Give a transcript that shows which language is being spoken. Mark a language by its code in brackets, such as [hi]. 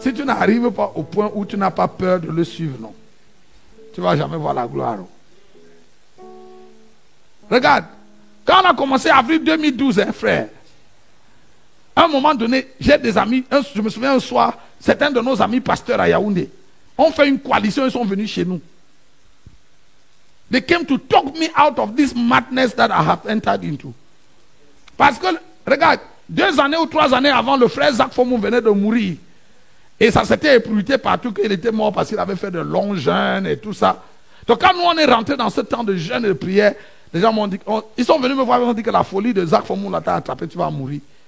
[fr] Si tu n'arrives pas au point où tu n'as pas peur de le suivre, non, tu ne vas jamais voir la gloire. Regarde, quand on a commencé avril 2012, hein, frère, à un moment donné, j'ai des amis, je me souviens un soir, certains de nos amis pasteurs à Yaoundé ont fait une coalition, ils sont venus chez nous. [en] They came to talk me out of this madness that I have entered into. [fr] Parce que, regarde, 2 années ou 3 années avant, le frère Zach Fomou venait de mourir. Et ça s'était éprouvé partout qu'il était mort parce qu'il avait fait de longs jeûnes et tout ça. Donc quand nous on est rentré dans ce temps de jeûne et de prière, les gens m'ont dit, ils sont venus me voir, ils m'ont dit que la folie de Zach Fomou là t'a attrapé, tu vas mourir.